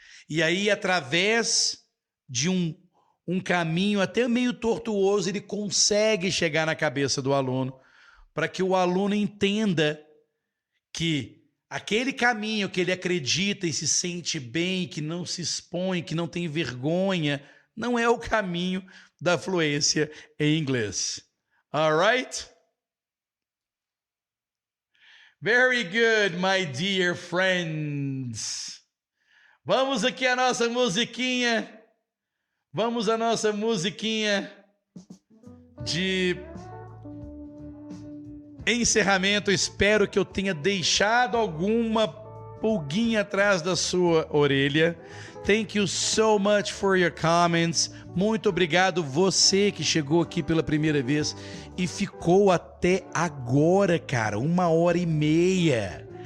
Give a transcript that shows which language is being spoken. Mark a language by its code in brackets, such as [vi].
[pt] E aí, através de um caminho até meio tortuoso, ele consegue chegar na cabeça do aluno, para que o aluno entenda que aquele caminho que ele acredita e se sente bem, que não se expõe, que não tem vergonha, não é o caminho da fluência em inglês. [en] Alright? Very good, my dear friends. [pt] Vamos aqui a nossa musiquinha. Vamos à nossa musiquinha de encerramento. Espero que eu tenha deixado alguma pulguinha atrás da sua orelha. [en] Thank you so much for your comments. [pt] Muito obrigado você que chegou aqui pela primeira vez e ficou até agora, cara, 1h30.